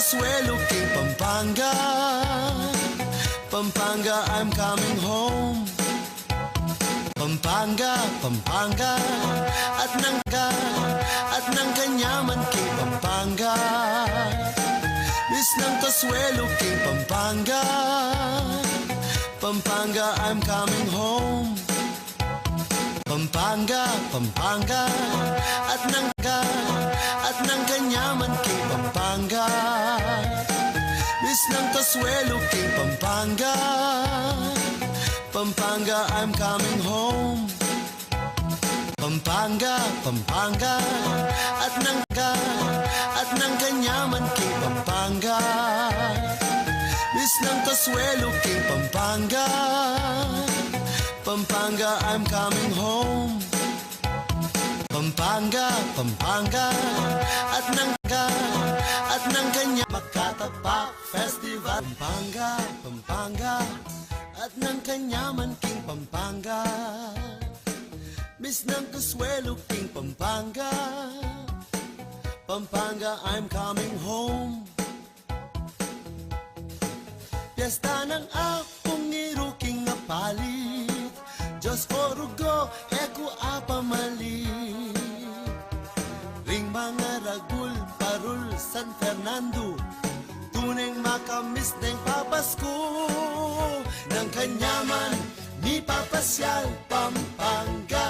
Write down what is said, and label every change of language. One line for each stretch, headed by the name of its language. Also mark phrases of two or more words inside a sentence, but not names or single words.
Pampanga: Consuelo, King Pampanga. Pampanga,
English: I'm coming home.
Pampanga: Pampanga, Pampanga, at ng kanyaman, King Pampanga. Miss ng Consuelo, King Pampanga. Pampanga,
English: I'm coming home.
Pampanga: Pampanga, Pampanga, at ng kanyaman, King Pampanga. Miss ng Consuelo, King Pampanga. Pampanga,
English: I'm coming home.
Pampanga: Pampanga, Pampanga, at ng kanyaman, King Pampanga. Miss ng Consuelo, King Pampanga. Pampanga,
English: I'm coming home.
Pampanga: Pampanga, Pampanga, at ng kanya Makatapak Festival. Pampanga, Pampanga, at ng kanyaman, King Pampanga. Miss ng Consuelo, King Pampanga. Pampanga,
English: I'm coming home.
Pampanga: Piyesta ng akong iruking na palit, Diyos ko rugo, eko apamali. Ring mga ragul, parul, San Fernando, tuneng makamis ng papasko. Ng kanyaman, ni papasyal, Pampanga.